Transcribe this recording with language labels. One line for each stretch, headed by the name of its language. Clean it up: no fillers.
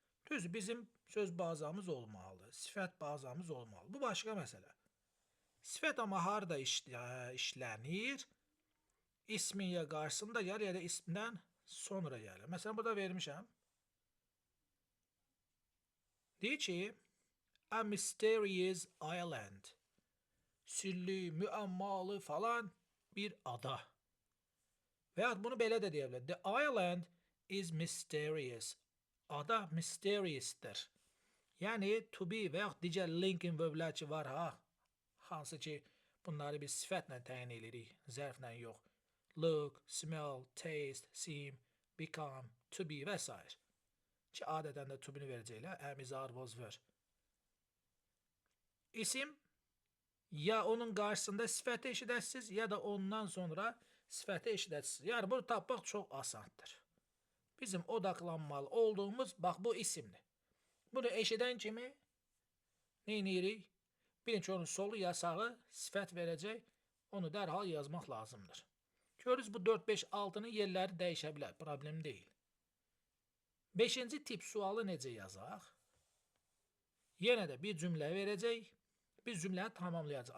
Azerbaijani: Düzdür, bizim söz bazamız olmalıdır, sifət bazamız olmalıdır. Bu başqa məsələ. Sifət amma harada işlənir? İsmin ya qarşısında gəlir, ya da ismdən sonra gəlir. Məsələn, burada vermişəm. Deyir ki,
English: a mysterious island.
Azerbaijani: Sirli, müəmmalı falan bir ada. Və ya bunu belə də deyə bilər.
English: The island is mysterious.
Azerbaijani: Ada mysterious'dır. Yəni, to be və yaxud digər linking verblər ki var, hansı ki, bunları biz sifətlə təyin edirik, zərflə yox.
English: Look, smell, taste, seem, become, to be və s.
Azerbaijani: Ki, adətən də to be-ni verəcəklər, am, is, are, was, were. İsim, ya onun qarşısında sifəti eşidəsiniz, ya da ondan sonra sifəti eşidəsiniz. Yəni, bunu tapmaq çox asandır. Bizim odaklanmalı olduğumuz, bax, bu isimdir. Bunu eşidən kimi nə edirik? Birinci onun solu ya sağı sifət verəcək, onu dərhal yazmaq lazımdır. Görürüz, bu 4, 5, 6-nın yerləri dəyişə bilər, problem deyil. 5-ci tip sualı necə yazaq? Yenə də bir cümlə verəcək, bir cümləni tamamlayacaq.